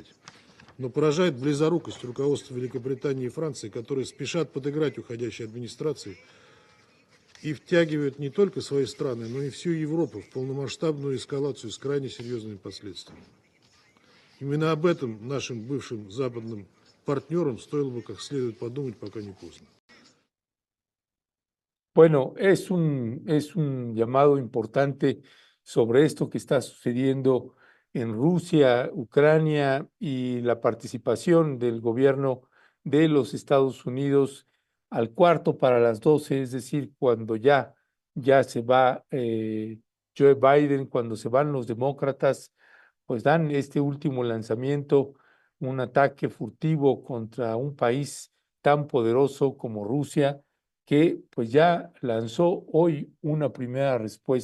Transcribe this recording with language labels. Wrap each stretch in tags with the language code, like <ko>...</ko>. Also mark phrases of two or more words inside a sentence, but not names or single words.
<ru>Но поражает близорукость руководства Великобритании и Франции, которые спешат подыграть уходящей администрации и втягивают не только свои страны, но и всю Европу в полномасштабную эскалацию с крайне серьезными последствиями. Именно об этом нашим бывшим западным партнерам стоило бы как следует подумать, пока не поздно.</ru> <es>Bueno, es un llamado importante sobre esto que está sucediendo en Rusia, Ucrania y la participación del gobierno de los Estados Unidos al cuarto para las 12, es decir, cuando ya se va Joe Biden, cuando se van los demócratas, pues dan este último lanzamiento, un ataque furtivo contra un país tan poderoso como Rusia, que pues ya lanzó hoy una primera respuesta.</es>